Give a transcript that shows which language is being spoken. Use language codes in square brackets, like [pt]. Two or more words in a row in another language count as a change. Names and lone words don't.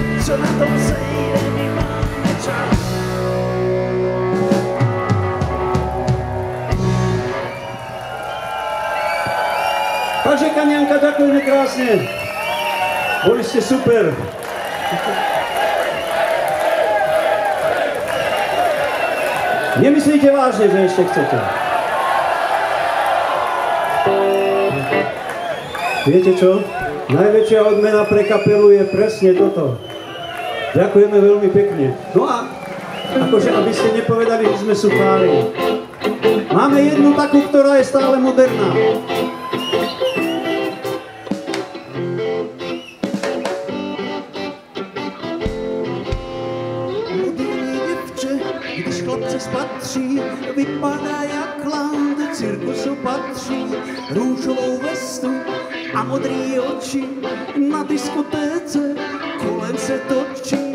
[sk] co na tom sejde, my máme čas. Takže Kanianka, ďakujeme krásne. Boli ste super. Nemyslíte vážne, že ešte chcete? Viete čo? Najväčšia odmena pre kapelu je presne toto. Ďakujeme veľmi pekne. No a akože, aby ste nepovedali, že sme suchári. Máme jednu takú, ktorá je stále moderná. [cs] Když chlapce spatří, vypadá jak clown, do cirkusu patří, růžovou vestu a modrý oči, na diskotéce kolem se točí.